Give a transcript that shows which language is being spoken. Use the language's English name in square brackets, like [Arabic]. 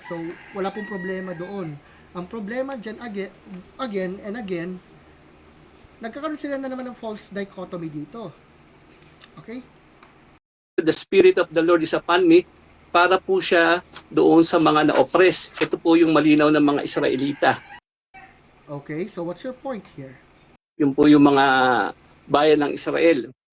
[Filipino] So, wala pong problema doon. Ang problema dyan, again and again, nagkakaroon sila na naman ng false dichotomy dito. Okay? [English] the Spirit of the Lord is upon me, [Filipino] para po siya doon sa mga na-oppress. Ito po yung malinaw ng mga Israelita. [English] Okay, so what's your point here? [Filipino] Yung po yung mga bayan ng Israel.